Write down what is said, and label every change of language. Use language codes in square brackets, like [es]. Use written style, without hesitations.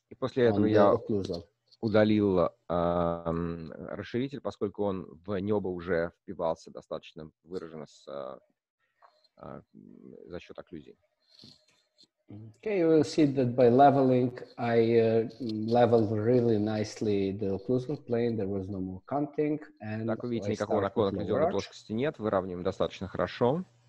[ru] И после этого я удалил расширитель, поскольку он в небо уже впивался достаточно выраженно за счет окклюзии. [en] Okay, you will see that by leveling, I leveled really nicely the occlusal plane. There was no more cutting. [ru] Так, вы видите, никакого наклона окклюзионной плоскости нет, выравниваем достаточно хорошо.